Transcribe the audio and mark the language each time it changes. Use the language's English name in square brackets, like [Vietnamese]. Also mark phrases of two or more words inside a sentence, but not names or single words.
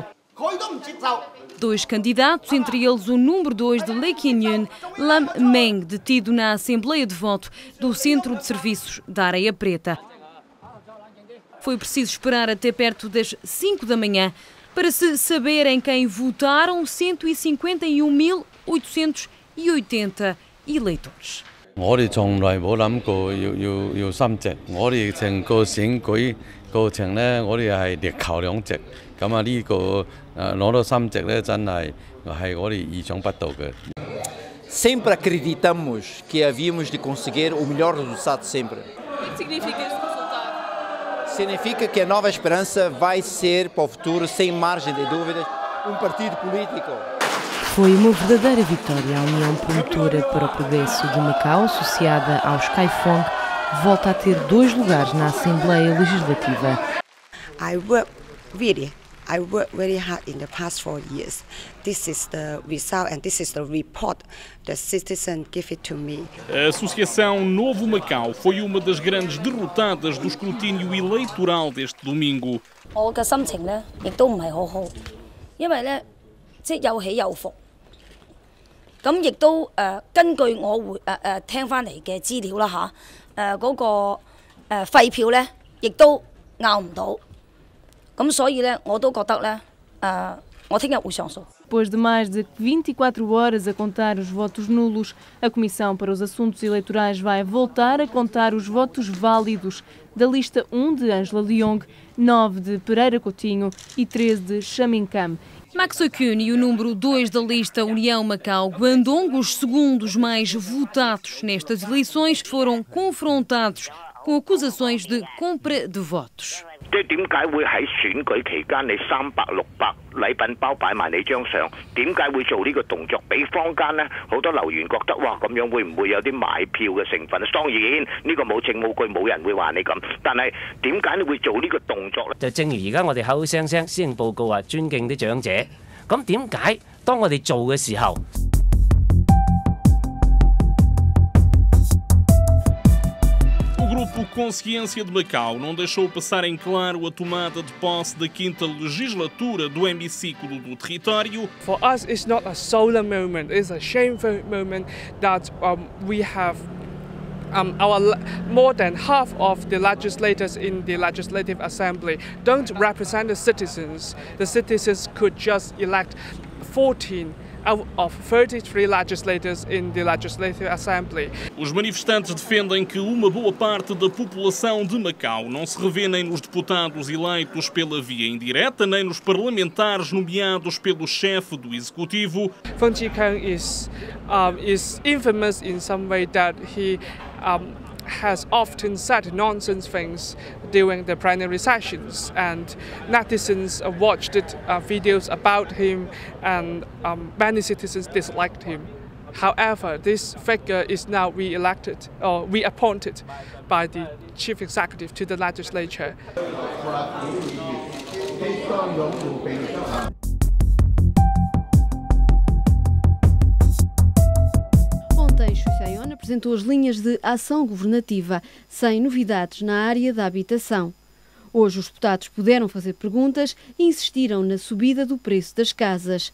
[Portuguese] 2 candidatos, entre eles o número 2 de Lee Kin-yun, Lam Meng, detido na Assembleia de Voto do Centro de Serviços da Areia Preta. Foi preciso esperar até perto das 5 da manhã para se saber em quem votaram 151.880 eleitores. [Cantonese] 我哋從來冇諗過要3席，我哋成個選舉過程呢，我哋係力求2席，咁啊呢個攞到3席呢，真係我哋意想不到嘅。 [Portuguese] Sempre acreditamos que havíamos de conseguir o melhor resultado sempre. O que significa este resultado? Significa que a Nova Esperança vai ser, para o futuro, sem margem de dúvidas, partido político. Foi uma verdadeira vitória. A União Promotora para o Progresso de Macau, associada aos Kaifong, volta a ter 2 lugares na Assembleia Legislativa. [English] I worked very hard in the past 4 years. This is the result and this is the report the citizen give it to me. [Portuguese] A Associação Novo Macau foi uma das grandes derrotadas do escrutínio eleitoral deste domingo. [Cantonese] 我嘅心情呢，亦都唔係好好，因為呢，即係有起有伏。咁亦都根據我聽翻嚟嘅資料啦嚇，嗰個廢票呢，亦都拗唔到。咁所以呢，我都覺得呢，我聽日會上訴。 [Portuguese] Depois de mais de 24 horas a contar os votos nulos, a Comissão para os Assuntos Eleitorais vai voltar a contar os votos válidos da lista 1 de Angela Leong, 9 de Pereira Coutinho e 13 de Chamin Kam. Max Okun e o número 2 da lista União Macau Guandong, os segundos mais votados nestas eleições, foram confrontados com acusações de compra de votos. [Cantonese] 即係點解會喺選舉期間你300、600禮品包擺埋你張相？點解會做呢個動作？俾坊間呢好多留言覺得哇咁樣會唔會有啲買票嘅成分？當然呢個冇證冇據，冇人會話你咁。但係點解你會做呢個動作呢？就正如而家我哋口口聲聲施政報告話尊敬啲長者，咁點解當我哋做嘅時候？ [Portuguese] O grupo Consciência de Macau não deixou passar em claro a tomada de posse da 5ª legislatura do hemiciclo do território. [English] For us, it's not a solemn moment, it's a shameful moment that we have more than half of the legislators in the Legislative Assembly don't represent the citizens. The citizens could just elect 14 out of 33 legislators in the Legislative Assembly. [Portuguese] Os manifestantes defendem que uma boa parte da população de Macau não se revê nem nos deputados eleitos pela via indireta, nem nos parlamentares nomeados pelo chefe do Executivo. [English] Feng Zhikang is infamous in some way that he has often said nonsense things during the plenary sessions, and netizens watched videos about him, and many citizens disliked him. However, this figure is now re-elected or reappointed by the chief executive to the legislature. [Portuguese] Ontem, Xu Xiaoyan apresentou as linhas de ação governativa, sem novidades na área da habitação. Hoje, os deputados puderam fazer perguntas e insistiram na subida do preço das casas.